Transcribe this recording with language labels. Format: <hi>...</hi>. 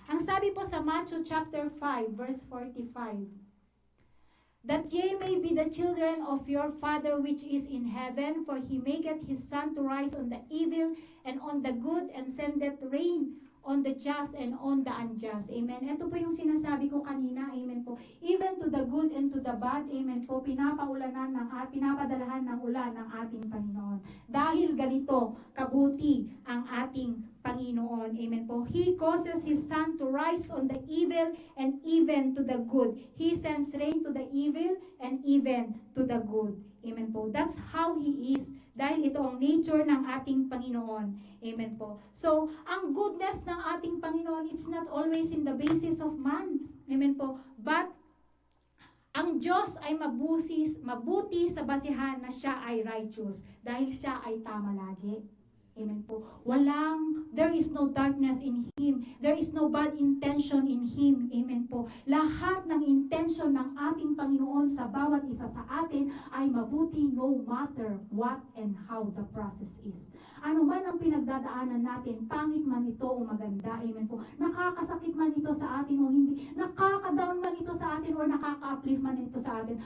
<tl>Ang sabi po sa</tl> <en>Matthew chapter 5, verse 45, that ye may be the children of your Father which is in heaven, for He maketh His sun to rise on the evil and on the good, and sendeth rain on the just and on the unjust. Amen.</en> <tl>Ito po yung sinasabi ko kanina.</tl> <en>Amen po. Even to the good and to the bad.</en> <tl>Amen po. Pinapadalahan ng ulan ng ating Panginoon. Dahil ganito, kabuti ang ating Panginoon. Amen po.</tl> <en>He causes His sun to rise on the evil and even to the good. He sends rain to the evil and even to the good. Amen po. That's how He is.</en> <tl>Dahil ito ang nature ng ating Panginoon. Amen po.</tl> <en>So, ang goodness</en> <tl>ng ating Panginoon,</tl> <en>it's not always in the basis of man.</en> <tl>Amen po. But, ang Diyos ay mabuti sa basihan na siya ay righteous. Dahil siya ay tama lagi. Amen po.</tl> <en>There is no darkness in Him. There is no bad intention in Him.</en> <tl>Amen po. Lahat ng intention ng ating Panginoon sa bawat isa sa atin ay mabuti</tl> <en>no matter what and how the process is.</en> <tl>Ano man ang pinagdadaanan natin, pangit man ito o maganda, amen po. Nakakasakit man ito sa atin o hindi, nakaka-down man ito sa atin o nakaka-uplift man ito sa atin.</tl>